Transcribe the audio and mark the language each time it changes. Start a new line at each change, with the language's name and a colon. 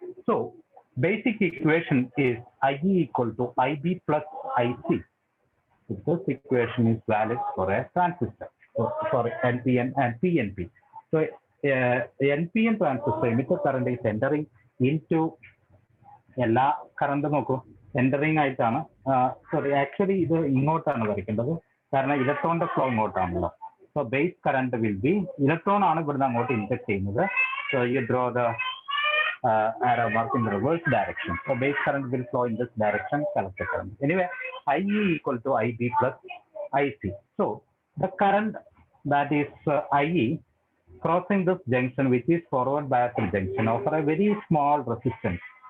English: So basic equation is IE equal to IB plus IC. This equation is valid for a transistor, for NPN and PNP. So NPN transistor, emitter current is entering into
Malayalam: എല്ലാ current നോക്കൂ, entering ആയിട്ടാണ്. Sorry, actually ഇത് ഇങ്ങോട്ടാണ് വരയ്ക്കേണ്ടത്, കാരണം ഇലക്ട്രോണിന്റെ flow ഇങ്ങോട്ടാണല്ലോ.
English: so base current will be,
Malayalam: electron ആണ് ഇവിടുന്ന് അങ്ങോട്ട് ഇൻജക്ട് ചെയ്യുന്നത്,
English: So you draw the arrow mark in the reverse direction. So base current will flow in this direction, collector current. Anyway, IE equal to IB plus IC. So the current that is IE crossing this junction, which is forward biased junction, offer a very small resistance.